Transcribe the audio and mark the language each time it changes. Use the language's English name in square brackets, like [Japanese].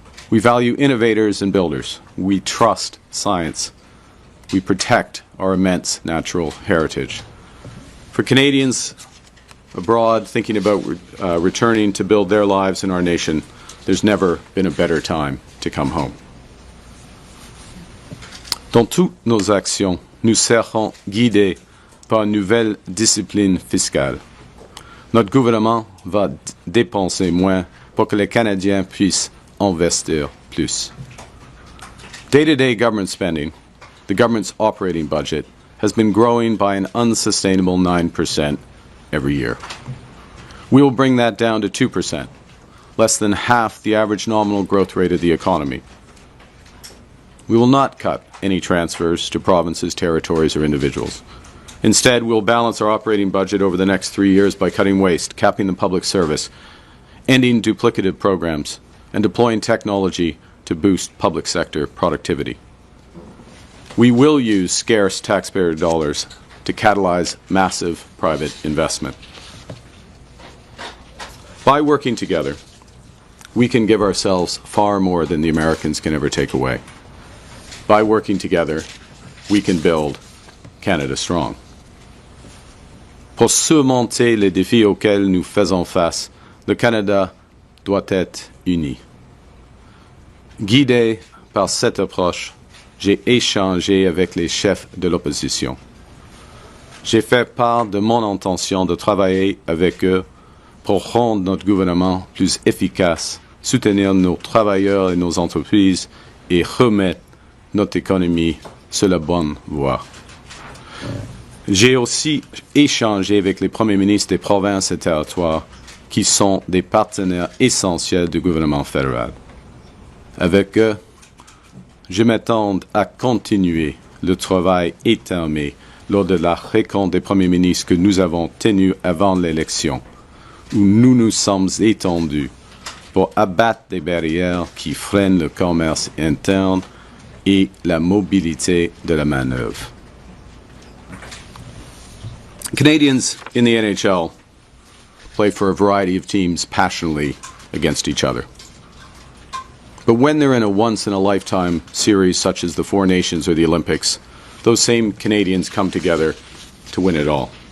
[English] We value innovators and builders. We trust science. We protect our immense natural heritage. For Canadians abroad thinking about returning to build their lives in our nation, there's never been a better time to come home. [French] Dans toutes nos actions, nous serons guidés par une nouvelle discipline fiscale. Notre gouvernement va dépenser moins pour que les Canadiens puissent investir plus. [English] Day-to-day government spending, the government's operating budget, has been growing by an unsustainable 9% every year. We will bring that down to 2%, less than half the average nominal growth rate of the economy. We will not cut any transfers to provinces, territories, or individuals. Instead, we will balance our operating budget over the next 3 years by cutting waste, capping the public service, ending duplicative programs, and deploying technology to boost public sector productivity. We will use scarce taxpayer dollars to catalyze massive private investment. By working together, we can give ourselves far more than the Americans can ever take away. By working together, we can build Canada strong. [French] Pour surmonter les défis auxquels nous faisons face, le Canada doit être uni. Guidé par cette approche, j'ai échangé avec les chefs de l'opposition. J'ai fait part de mon intention de travailler avec eux pour rendre notre gouvernement plus efficace, soutenir nos travailleurs et nos entreprises et remettre notre économie sur la bonne voie. J'ai aussi échangé avec les premiers ministres des provinces et territoires qui sont des partenaires essentiels du gouvernement fédéral. Avec eux, je m'attends à continuer le travail étamé lors de la rencontre des premiers ministres que nous avons tenue avant l'élection, où nous nous sommes étendus pour abattre des barrières qui freinent le commerce interne et la mobilité de la main-d'œuvre. [English] Canadians in the NHL play for a variety of teams passionately against each other. But when they're in a once-in-a-lifetime series such as the Four Nations or the Olympics, those same Canadians come together to win it all.